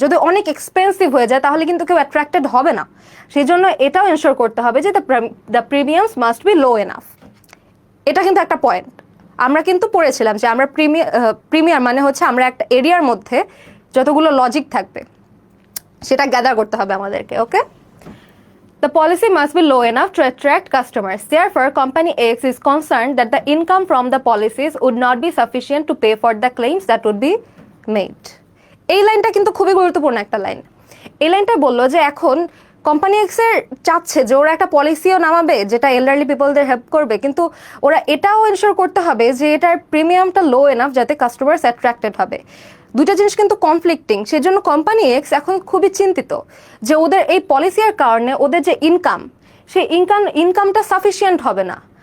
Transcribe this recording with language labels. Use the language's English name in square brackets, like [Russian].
[Bangla] যদি অনেক এক্সপেন্সিভ হয়ে যায় তাহলে কিন্তু কেউ অ্যাট্রাক্টেড হবে না। সেই জন্য এটাও এনশিওর করতে হবে যে [English] The premiums must be low enough. [Bangla] এটা কিন্তু একটা পয়েন্ট আমরা কিন্তু পড়েছিলাম যে আমরা প্রিমিয়ার মানে হচ্ছে আমরা একটা এরিয়ার মধ্যে যতগুলো লজিক থাকবে সেটা গ্যাদার করতে হবে আমাদেরকে। [English] Okay, the policy must be low enough to attract customers. Therefore, company X is concerned that the income from the policies would not be sufficient to pay for the claims that would be made. [Bangla] এই লাইনটা কিন্তু খুবই গুরুত্বপূর্ণ একটা line. এই লাইনটা বললো যে এখন কোম্পানি এক্স এর চাচ্ছে যে ওরা একটা পলিসিও নামাবে যেটা এল্ডারলি পিপলদের হেল্প করবে, কিন্তু ওরা এটাও এনশিওর করতে হবে যে এটার প্রিমিয়ামটা লো এনাফ যাতে কাস্টমার্স অ্যাট্রাক্টেড হবে। দুইটা জিনিস কিন্তু কনফ্লিক্টিং। সেজন্য কোম্পানি এক্স এখন খুবই চিন্তিত যে ওদের এই পলিসির কারণে ওদের যে ইনকাম, সেই ইনকামটা সাফিসিয়েন্ট হবে না।